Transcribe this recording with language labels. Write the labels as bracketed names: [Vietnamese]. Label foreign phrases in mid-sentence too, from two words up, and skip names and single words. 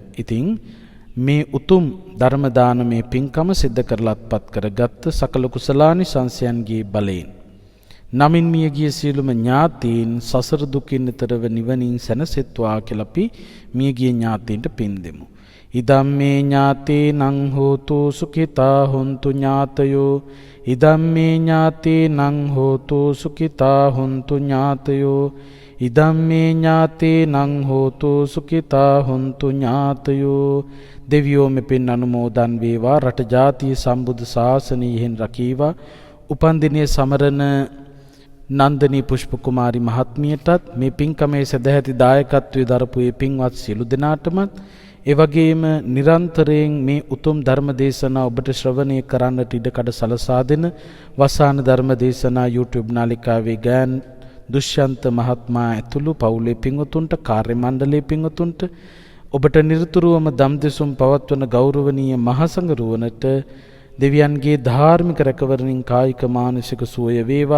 [Sinhala] ඉතින් මේ උතුම් ධර්ම දානමේ පින්කම සිද්ධ කරලත්පත් කරගත් සකල කුසලානිසංසයන්ගේ බලයෙන් නමින් මියගිය සියලුම ඥාතීන් සසර දුකින් ඈතරව නිවනින් සැනසෙත්වා කියලා අපි මියගිය ඥාතීන්ට පින් දෙමු. [Pali] ඉදම්මේ ඥාතේනං හෝතු සුඛිතා හොන්තු ඥාතයෝ. ඉදම්මේ ඥාතේනං හෝතු සුඛිතා හොන්තු ඥාතයෝ. ඉදම්මේ ඥාතේනං හෝතු සුඛිතා හොන්තු ඥාතයෝ. [Sinhala] දෙවියෝ මෙපින් අනුමෝදන් වේවා. රට ජාතිය සම්බුද්ධ ශාසනයෙහින් රකීවා. උපන්දිනයේ සමරන නන්දනී පුෂ්ප කුමාරි මහත්මියටත් මේ පින්කමේ සදැහැති දායකත්වයේ දරපු ඒ පින්වත් සියලු දෙනාටමත්, ඒ වගේම නිරන්තරයෙන් මේ උතුම් ධර්ම දේශනා ඔබට ශ්‍රවණය කරන්නට ඉඩකඩ සලසා දෙන වසාන ධර්ම දේශනා YouTube නාලිකාවේ ගායන දුෂ්‍යන්ත මහත්මයා ඇතුළු පවුලේ පින්වතුන්ට, කාර්ය මණ්ඩලයේ පින්වතුන්ට, ඔබට නිරතුරුවම දම් දෙසුම් පවත්වන ගෞරවනීය මහසඟරුවනට දෙවියන්ගේ ධාර්මික රැකවරණින් කායික මානසික සුවය වේවා.